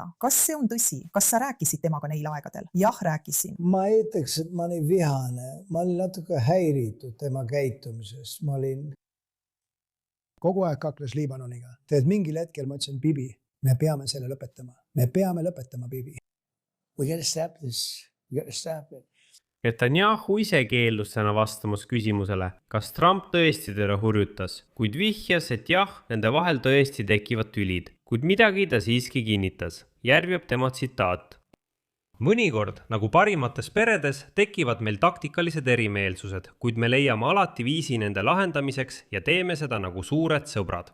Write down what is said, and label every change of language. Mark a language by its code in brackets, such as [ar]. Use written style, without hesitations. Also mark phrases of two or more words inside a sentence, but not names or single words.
[et] Kas see on tõsi? Kas sa rääkisid temaga neil aegadel? Jah, rääkisin. Ma ei ütleks, et ma olin vihane. Ma olin natuke häiritud tema käitumisest. Ma olin kogu aeg kakles Liibanoniga. Teed mingil hetkel ma ütlesin, Bibi, me peame selle lõpetama. Me peame lõpetama, [en] Bibi. We gotta stop this. We gotta stop it. [et] Netanyahu ise keeldus täna vastamas küsimusele, kas Trump tõesti teda hurjutas, kuid vihjas, et jah, nende vahel tõesti tekivad tülid, kuid midagi ta siiski kinnitas. Järjeb tema tsitaat. Mõnikord, nagu parimates peredes, tekivad meil taktikalised erimeelsused, kuid me leiame alati viisi nende lahendamiseks ja teeme seda nagu suured sõbrad.